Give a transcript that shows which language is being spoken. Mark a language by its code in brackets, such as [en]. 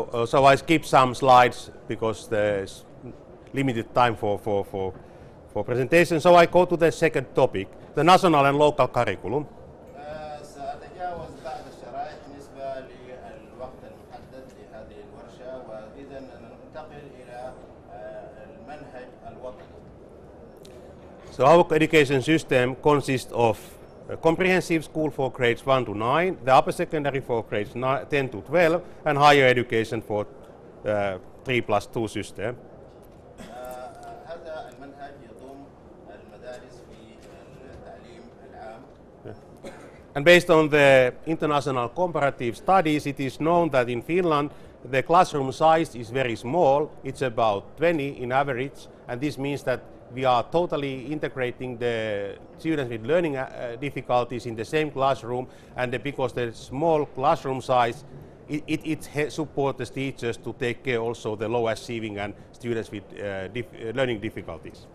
[en] So I skip some slides because there's limited time for presentation. So I go to the second topic, the national and local curriculum. [ar] سأتجاوز بعض الشرائح بالنسبة للوقت المحدد لهذه الورشة، وإذا ننتقل إلى المنهج الوطني. [en] So our education system consists of a comprehensive school for grades 1 to 9, the upper secondary for grades 10 to 12, and higher education for 3+2 system. [ar] هذا المنهج يضم المدارس في التعليم العام. [en] And based on the international comparative studies, it is known that in Finland the classroom size is very small. It's about 20 in average, and this means that we are totally integrating the students with learning difficulties in the same classroom, and because the small classroom size, it supports the teachers to take care also the low achieving and students with learning difficulties.